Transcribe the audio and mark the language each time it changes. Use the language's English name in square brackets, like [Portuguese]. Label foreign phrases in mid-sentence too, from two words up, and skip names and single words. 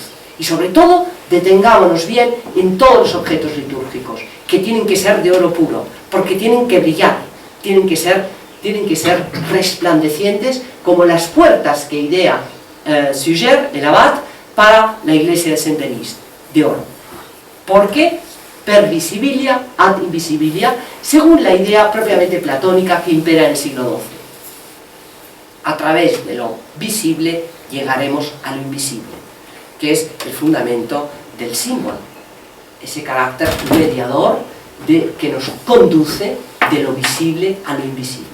[Spanish] Y sobre todo, detengámonos bien en todos los objetos litúrgicos, que tienen que ser de oro puro, porque tienen que brillar, tienen que ser resplandecientes, como las puertas que idea Suger, el abad, para la iglesia de Saint-Denis, de oro. ¿Por qué? [Latin] Per visibilia ad invisibilia, [Spanish] según la idea propiamente platónica que impera en el siglo XII. A través de lo visible llegaremos a lo invisible, que es el fundamento del símbolo, ese carácter mediador que nos conduce de lo visible a lo invisible.